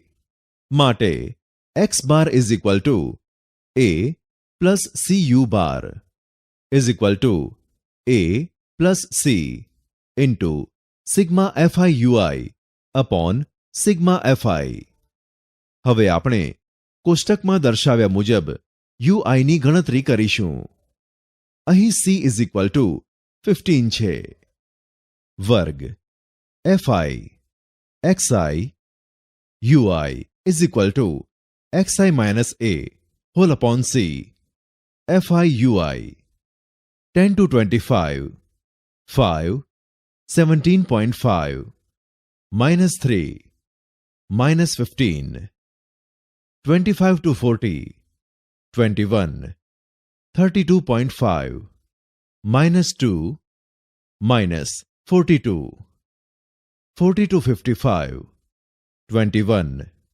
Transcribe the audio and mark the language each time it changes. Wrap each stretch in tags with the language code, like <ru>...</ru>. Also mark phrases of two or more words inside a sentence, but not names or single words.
<en>માટે x bar is equal to a plus cu bar is equal to a plus c into sigma fi ui upon sigma fi ui અપોન સિગ્મા fi.</en> <gu>હવે આપણે કોષ્ટકમાં દર્શાવ્યા મુજબ ui ની ગણતરી કરીશું. અહીં c</gu> <en>is equal to</en> <gu>15 છે.</gu> <en>વર્ગ fi xi ui is equal to xi minus a whole upon c fi ui 10 to 25 5 17.5 minus 3 minus 15 25 to 40 21 32.5 minus 2 minus 42 40 to 55 21</en>